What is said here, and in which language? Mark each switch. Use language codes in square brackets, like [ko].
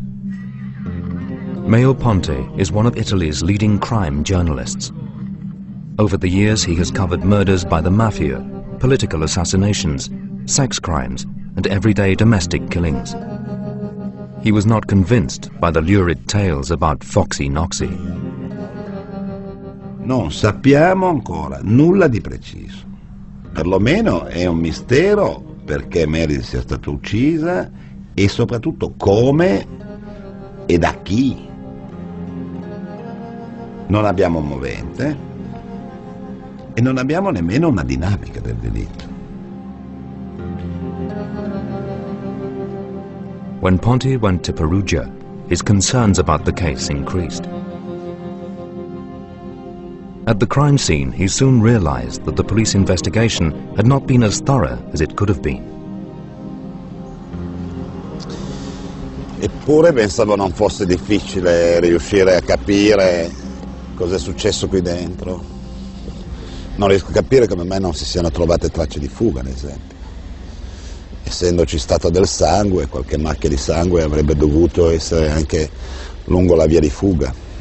[en] Maio Ponte is one of Italy's leading crime journalists. Over the years, he has covered murders by the mafia, political assassinations, sex crimes, and everyday domestic killings. He was not convinced by the lurid tales about Foxy Knoxy. [it] Non sappiamo ancora nulla di preciso. Perlomeno è un mistero perché Meredith sia stata uccisa e soprattutto come e da chi. Non abbiamo un movente e non abbiamo nemmeno una dinamica del delitto. [en] When Ponte went to Perugia, his concerns about the case increased. At the crime scene, he soon realized that the police investigation had not been as thorough as it could have been. [it] Eppure pensavo non fosse difficile riuscire a capire cosa è successo qui dentro. Non riesco a capire come mai non si siano trovate tracce di fuga, ad esempio. Essendoci stato del sangue, qualche macchia di sangue avrebbe dovuto essere anche lungo la via di fuga.